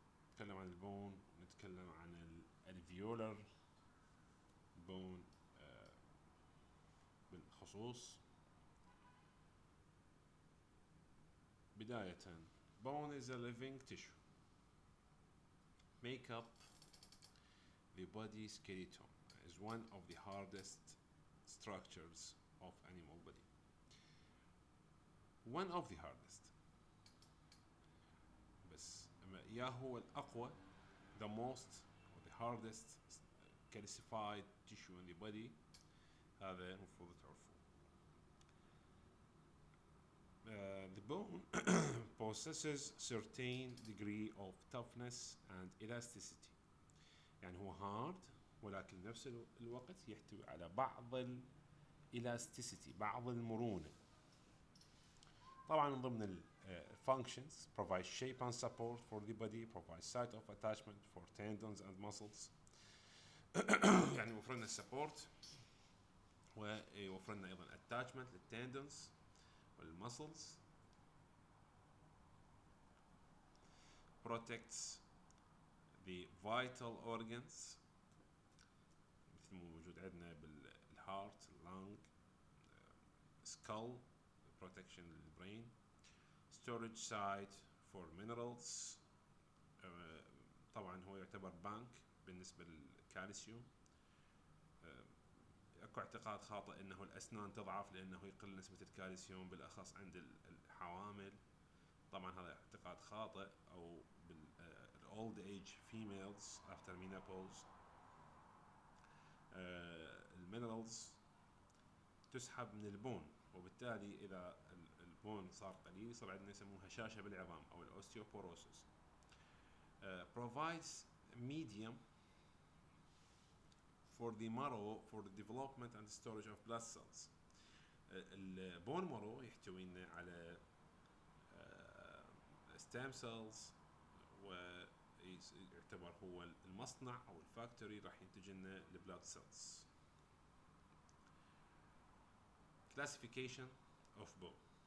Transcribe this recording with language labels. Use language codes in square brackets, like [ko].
[ar] نتكلم عن البون، نتكلم عن الالفيولر بون بالخصوص. بداية [en] bone is a living tissue make up the body skeleton is one of the hardest structures of animal body. One of the hardest. [ar] بس يا هو الأقوى [en] the most or the hardest calcified tissue in the body. [ar] هذا المفروض تعرفوه. [en] The bone possesses certain degree of toughness and elasticity. [ar] يعني هو hard ولكن نفس الوقت يحتوي على بعض elasticity، بعض المرونة. طبعا من ضمن ال [en] functions provide shape and support for the body, provide site of attachment for tendons and muscles. [ar] يعني يوفر لنا support ويوفر لنا ايضا attachment للتندونز والمسلز. [en] protects the vital organs [ar] مثل ما موجود عندنا بالهارت، اللنج، [en] skull protection [ar] للبرين. [en] storage site for minerals. [ar] طبعا هو يعتبر بنك بالنسبة للكالسيوم. اكو اعتقاد خاطئ انه الاسنان تضعف لانه يقل نسبة الكالسيوم بالاخص عند الحوامل. طبعا هذا اعتقاد خاطئ. او [en] old age females after menopause. [ar] المينرالز تسحب من البون، وبالتالي اذا البون صار قليل يصير عندنا يسموها هشاشة بالعظام او الاوستيوبوروسيس. [en] provides medium for the marrow for the development and storage of blood cells. [ar] البون مارو يحتوي لنا على stem cells، ويعتبر هو المصنع او الفاكتوري راح ينتج لنا البلاد سيلز. [en] classification of bone.